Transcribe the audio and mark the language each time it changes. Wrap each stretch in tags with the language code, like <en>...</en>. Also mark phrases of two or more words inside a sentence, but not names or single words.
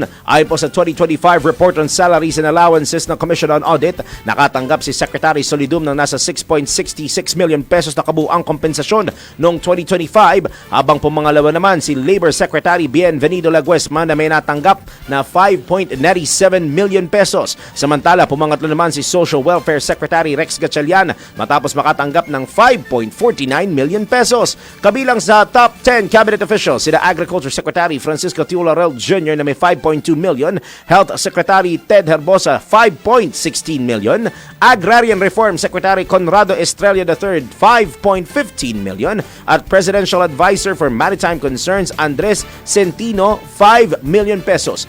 <tl>Ayon po sa 2025 Report on Salaries and Allowances ng Commission on Audit, nakatanggap si Secretary Solidum ng nasa 6.66</tl> <en>million pesos</en> <tl>na kabuuang kompensasyon noong 2025, habang pumangalawa naman si Labor Secretary Bienvenido Laguesma na may natanggap na 5.97</tl> <en>million pesos.</en> <tl>Samantala, pumangatlo naman si Social Welfare Secretary Rex Gatchalian matapos makatanggap ng 5.49</tl> <en>million pesos.</en> <tl>Kabilang sa</tl> <en>top 10 cabinet officials,</en> <tl>sina Agriculture Secretary Francisco T. Laurel Jr. na may 5.2 million, Health Secretary Ted Herbosa 5.16 million, Agrarian Reform Secretary Conrado Estrella III 5.15 million, at Presidential Advisor for Maritime Concerns Andres Centino 5</tl> <en>million pesos.</en>